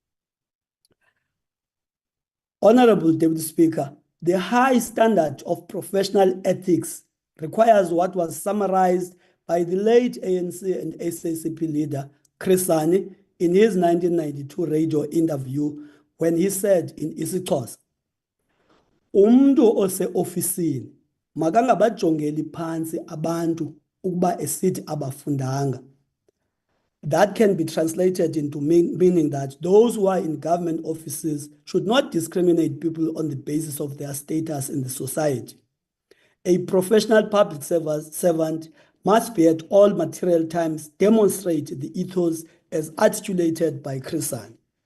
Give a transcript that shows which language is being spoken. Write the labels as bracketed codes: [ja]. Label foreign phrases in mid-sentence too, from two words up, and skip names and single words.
[en] Honorable Deputy Speaker, the high standard of professional ethics requires what was summarized by the late ANC and SACP leader, Chris Hani, in his 1992 radio interview when he said in isiXhosa, [xh] "Umuntu ose-ofisini makangabajongeli phansi abantu ukuba esithi abafundanga." [en] That can be translated into meaning that those who are in government offices should not discriminate people on the basis of their status in the society. A professional public servant must be at all material times demonstrate the ethos as articulated by Chrisan.